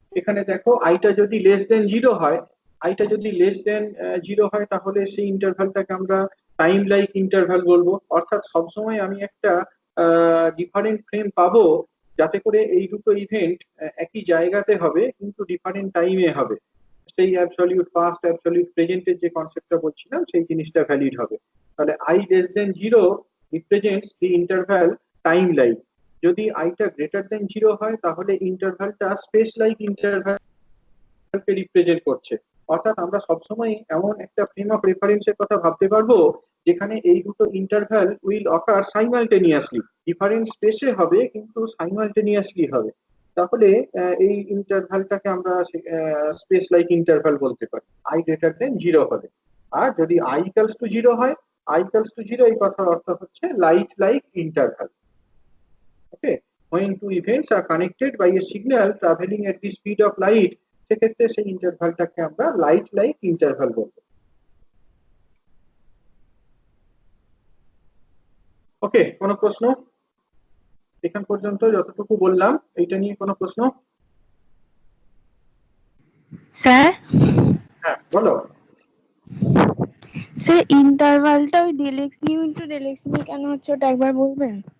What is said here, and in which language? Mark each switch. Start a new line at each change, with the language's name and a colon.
Bangla: এখানে দেখো আইটা যদি লেস দেন জিরো হয়, আইটা যদি লেস দেন জিরো হয় তাহলে সেই ইন্টারভালটাকে আমরা টাইম লাইক ইন্টারভাল বলবো। অর্থাৎ সবসময় আমি একটা ডিফারেন্ট ফ্রেম পাবো যাতে করে এই দুটো ইভেন্ট একই জায়গাতে হবে কিন্তু ডিফারেন্ট টাইমে হবে। সেই অ্যাবসলিউট পাস্ট অ্যাবসলিউট প্রেজেন্টের যে কনসেপ্টটা বলছিলাম সেই জিনিসটা ভ্যালিড হবে।
English: তাহলে i less than 0 represents the interval time like।
Bangla: যদি আইটা গ্রেটার দেন জিরো হয় তাহলে ইন্টারভালটা স্পেস লাইক ইন্টারভালকে রিপ্রেজেন্ট করছে। অর্থাৎ আমরা সবসময় এমন একটা ফ্রেম অফ রেফারেন্সের কথা ভাবতে পারবো যেখানে এই দুটো interval
English: will occur simultaneously,
Bangla: different স্পেসে হবে কিন্তু সাইমালটেনিয়াসলি হবে। তাহলে এই ইন্টারভালটাকে আমরা স্পেস লাইক ইন্টারভাল বলতে পারি আই গ্রেটার দেন জিরো হলে। আর যদি আই ইকালস টু জিরো হয়,
English: i equals to 0
Bangla: এই কথার অর্থ হচ্ছে light like interval.
English: okay, when two events are connected by a signal traveling at the speed of light,
Bangla: সেক্ষেত্রে সেই ইন্টারভালটাকে আমরা লাইট লাইক ইন্টারভাল বলবো। ওকে, কোনো প্রশ্ন এখান পর্যন্ত যতটুকু বললাম এইটা নিয়ে কোনো প্রশ্ন? স্যার, হ্যাঁ বলো। স্যার ইন্টারভালটা ওই ডেলেক্স নিউ ইনটু ডেলেক্স নিউ কেন হচ্ছে ওটা একবার বলবেন?